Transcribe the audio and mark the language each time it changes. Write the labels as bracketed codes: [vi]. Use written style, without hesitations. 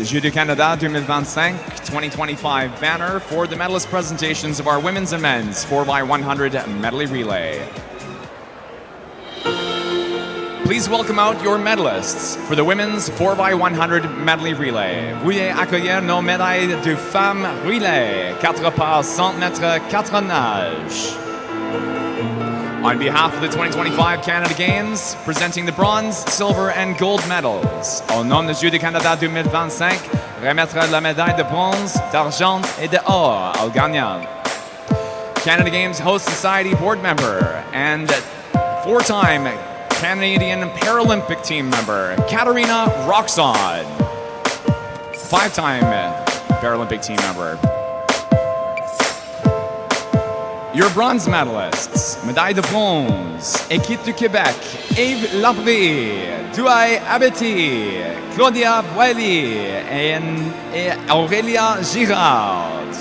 [en] Jeux du Canada 2025 2025 banner for the medalist presentations of our women's and men's 4x100 medley relay. Please welcome out your medalists for the women's 4x100 medley relay. [fr] Veuillez accueillir nos médailles de femmes relay, 4 par 100 mètres 4 nages. [en] On behalf of the 2025 Canada Games, presenting the bronze, silver, and gold medals. [fr] Au nom des Jeux du Canada 2025, remettre la médaille de bronze, d'argent et d'or aux gagnants. [en] Canada Games Host Society board member and 4-time Canadian Paralympic team member, Aquarena Roxon. 5-time Paralympic team member. Your bronze medalists, [fr] médaille de bronze, Équipe du Québec, Yves Labré, Douai Abeti, Claudia Boilly et Aurélia Girard.